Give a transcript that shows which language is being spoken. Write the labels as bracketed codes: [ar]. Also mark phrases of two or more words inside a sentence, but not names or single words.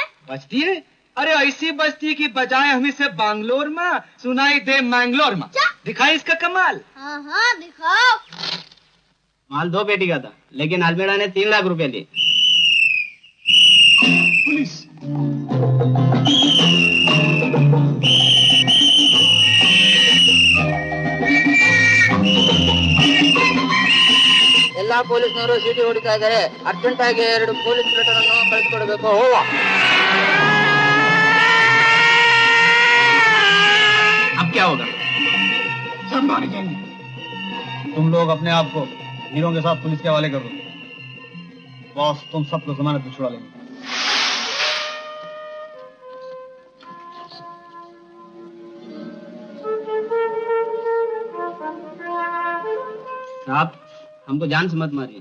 [hi] बजती है? अरे ऐसी बजती की बजाय हम इसे बैंगलोर में सुनाई दे मैंगलोर में। दिखाई इसका कमाल। हाँ हाँ दिखाओ। माल 2 पेटी का था, लेकिन अलमेड़ा ने 3 लाख रुपए लिए। पुलिस। [kn] ಎಲ್ಲಾ ಪೊಲೀಸ್ನವರು ಸಿಟಿ ಹೊಡಿತಾ ಇದ್ದಾರೆ, ಅರ್ಜೆಂಟ್ ಆಗಿ 2 ಪೊಲೀಸ್ ಪ್ಲೇಟರ್ ಅನ್ನು ಕಳಿಸಿಕೊಡಬೇಕು. ಹೋಗ. [hi] अब क्या होगा? सब मारे जाएंगे। तुम लोग अपने आप को हीरो के साथ पुलिस के हवाले कर दो। बॉस तुम सबको जमानत पे छुड़ा लेंगे। साहब, हमको जान से मत मारिए।